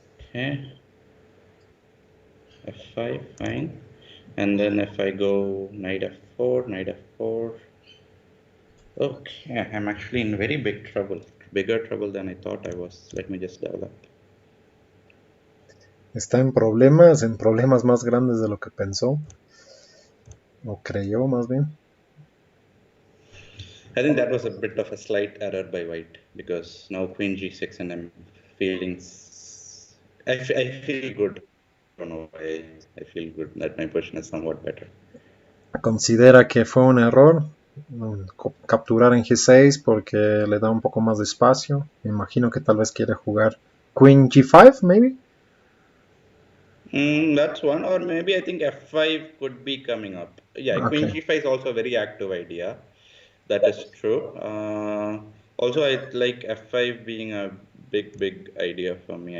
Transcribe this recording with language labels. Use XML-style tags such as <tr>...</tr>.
<en>Okay, f5, fine. And then if I go knight f4, knight f4, okay, I'm actually in very big trouble. Bigger trouble than I thought I was. Let me just develop.</en> <es>Está en problemas más grandes de lo que pensó, o creyó más bien.</es> <en>I think that was a bit of a slight error by white because now queen g6 and I'm feeling. I feel good. I don't know why I feel good that my position is somewhat better.</en> <es>Considera que fue un error capturar en g6 porque le da un poco más de espacio. Me imagino que tal vez quiere jugar</es> <en>Queen g5, maybe. That's one, or maybe I think f5 could be coming up. Yeah, queen Okay. g5 is also a very active idea. That is true. Also, I like f5 being a big idea for me.</en>